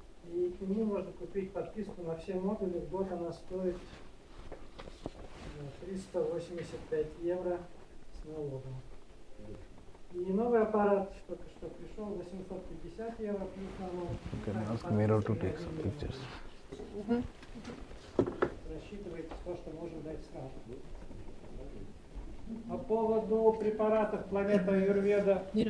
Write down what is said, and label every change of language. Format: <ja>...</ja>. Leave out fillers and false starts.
<ru>И к нему можно купить подписку на все модули. В год она стоит 385 евро с налогом. И новый аппарат только что пришел, 850 евро плюс налог.</ru> <en>You can ask Miro to take some pictures.</en> <ru>Рассчитывайте то, что можем дать сразу. По поводу препаратов планета Ayurveda.</ru>